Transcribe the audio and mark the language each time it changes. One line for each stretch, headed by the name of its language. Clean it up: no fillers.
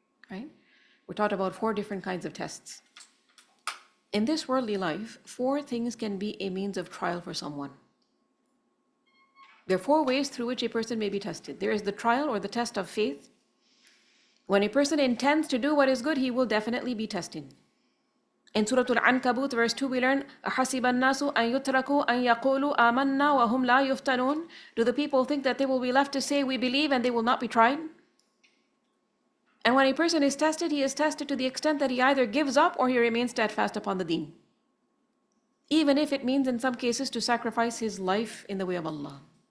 English: Right? We're taught about 4 different kinds of tests. In this worldly life, 4 things can be a means of trial for someone. There are 4 ways through which a person may be tested. There is the trial or the test of faith, When a person intends to do what is good, he will definitely be tested. In Surah al-Ankabut, verse 2, we learn,
Arabic: أَحَسِبَ النَّاسُ أَن يُتْرَكُوا أَن يَقُولُوا آمَنَّا وَهُمْ لَا يُفْتَنُونَ.
English: Do the people think that they will be left to say, we believe, and they will not be tried? And when a person is tested, he is tested to the extent that he either gives up or he remains steadfast upon the deen. Even if it means in some cases to sacrifice his life in the way of Allah.